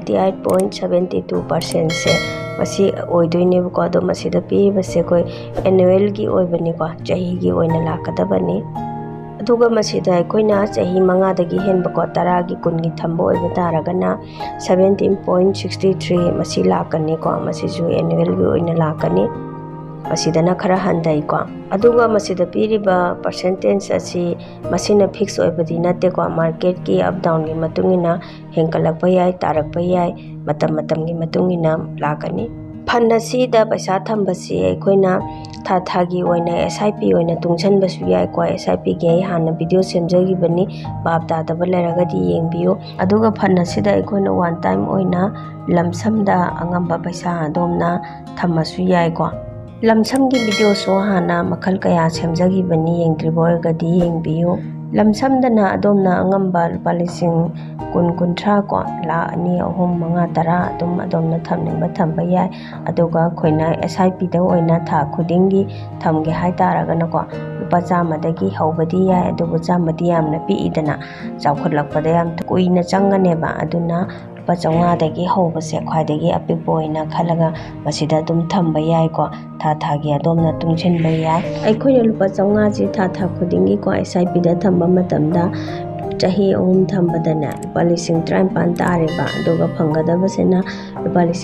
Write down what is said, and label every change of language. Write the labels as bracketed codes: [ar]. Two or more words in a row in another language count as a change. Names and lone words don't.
[mni] 38.72% se masi oidoine ko ado masida pi base koi annual gi oibani ko chahi gi oina lakadabani aduga masida koina chahi manga dagi henba ko 10 gi 10 gi thamba oiba taragana 17.63 masi lakani ko masi ju annual gi oina lakani masidana khara handai ko aduga masida piriba percentage asi masina fix oibadi nate ko market ki [en] up down [mni] gi matungina hengkalakpa yai tarakpa yai matam gi matungina lakani fund asida paisa thambasi aikoina tha gi oina SIP oina tungsanbasu yai ko SIP gi hana video semjagi bani bab ta da balaragadi yengbiyo aduga fund asida aikoina [en] one time [mni] oina lamsam da angamba paisa adomna thamasu yai ko lamsamgi video so hana makal kaya semjagi bani yengdriborgadi yengbiyo lamsamdana adomna angamba palising kun-kuntra ko la ani ahum manga tara adum adomna thamningba thamba yai aduga khoina SIP da oina tha khudingi thamge hai taragana ko lupa chama dagi haubadi yai adubu chamadi yamna pi idana chawkhatlakpada yam kuina changaneba aduna lupa chawnga dagi haubase khwaidagi apikbo oina khalaga masida dum thamba yai ko tha gi adomna tungsinba yai aikoina lupa chawnga ji tha khudingi ko SIP da thamba matamda chahi ahum thambadana lupa 53 tareba aduga phangadabasena lupa